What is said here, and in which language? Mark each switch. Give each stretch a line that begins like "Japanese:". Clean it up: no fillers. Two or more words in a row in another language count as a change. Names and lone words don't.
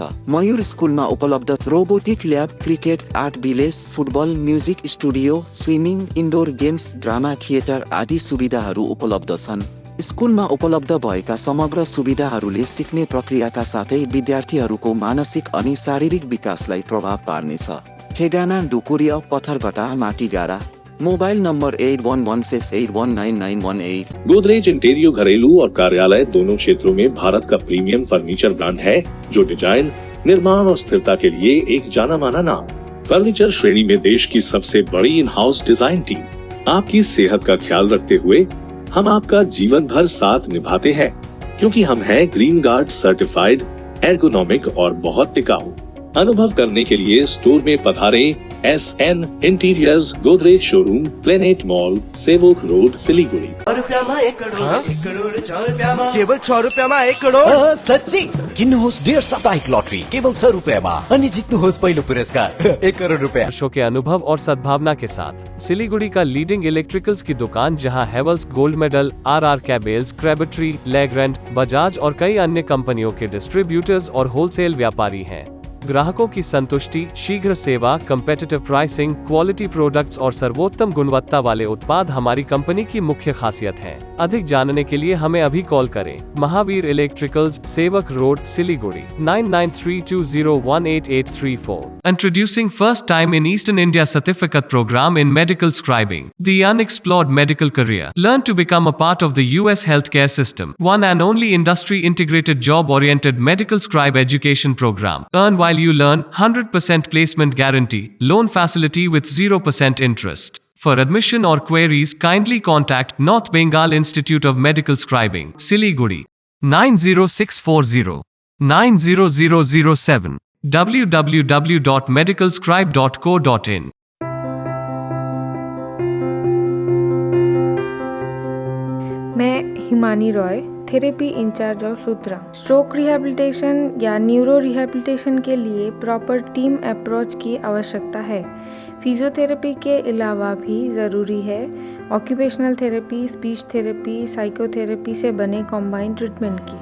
Nepali: मयूर स्कुलमा उपलब्ध
English: robotic lab,
Nepali: क्रिकेट,
English: art village,
Nepali: फुटबल,
English: music studio,
Nepali: स्विमिङ,
English: indoor games, drama theatre
Nepali: आदि सुविधाहरू उपलब्ध छन्। स्कुलमा उपलब्ध भएका समग्र सुविधाहरूले सिक्ने प्रक्रियाका साथै विद्यार्थीहरूको मानसिक अनि शारीरिक विकासलाई प्रभाव पार्नेछ। ठेगाना डुकुरिया, पत्थरघटा, माटीगारा।
English: mobile number 8116819918।
Hindi: गोदरेज इंटीरियो घरेलू और कार्यालय दोनों क्षेत्रों में भारत का
English: premium furniture brand
Hindi: है, जो डिजाइन, निर्माण और स्थिरता के लिए एक जाना माना नाम। फर्नीचर श्रेणी में देश की सबसे बड़ी
English: in house design team.
Hindi: आपकी सेहत का ख्याल रखते हुए हम आपका जीवन भर साथ निभाते हैं, क्योंकि हम हैं
English: Green Guard certified,
Hindi: एर्गोनॉमिक और बहुत टिकाऊ। अनुभव करने के लिए स्टोर में पधारें। SN इंटीरियर्स, गोदरेज शोरूम, प्लेनेट मॉल, सेवोक रोड, सिलीगुड़ी।
Nepali: केवल 6 रुपयामा 1 करोड। सच्ची किन्नुहोस् डियर साप्ताहिक लटरी केवल 6 रुपयामा अनि जित्नुहोस् पहिलो पुरस्कार 1 करोड रुपया।
Hindi: वर्षों के अनुभव और सद्भावना के साथ सिलीगुड़ी का लीडिंग इलेक्ट्रिकल्स की दुकान, जहां हेवल्स गोल्ड मेडल, RR कैबल्स, क्रेबट्री, लेग्रैंड, बजाज और कई अन्य कंपनियों के डिस्ट्रीब्यूटर्स और होलसेल व्यापारी हैं। ग्राहकों की संतुष्टि, शीघ्र सेवा,
English: competitive pricing, quality products
Hindi: और सर्वोत्तम गुणवत्ता वाले उत्पाद हमारी कंपनी की मुख्य खासियत हैं। अधिक जानने के लिए हमें अभी कॉल करें। महावीर इलेक्ट्रिकल्स, सेवक रोड, सिलीगुड़ी 9932018834।
English: Introducing first time in Eastern India certificate program in medical scribing, the unexplored medical career. Learn to become a part of the US healthcare system. One and only industry integrated job oriented medical scribe education program. Earn while you learn, 100% placement guarantee, loan facility with 0% interest. For admission or queries, kindly contact North Bengal Institute of Medical Scribing, Siliguri 90640 90007 www.medicalscribe.co.in।
Hindi: मैं हिमानी रॉय,
English: therapy in-charge of Sutra. stroke rehabilitation
Hindi: या
English: neuro rehabilitation
Hindi: के लिए
English: proper team approach
Hindi: की आवश्यकता है। फिजियोथेरेपी के अलावा भी ज़रूरी है
English: occupational therapy, speech therapy,
Hindi: साइकोथेरेपी से बने
English: combined treatment
Hindi: की।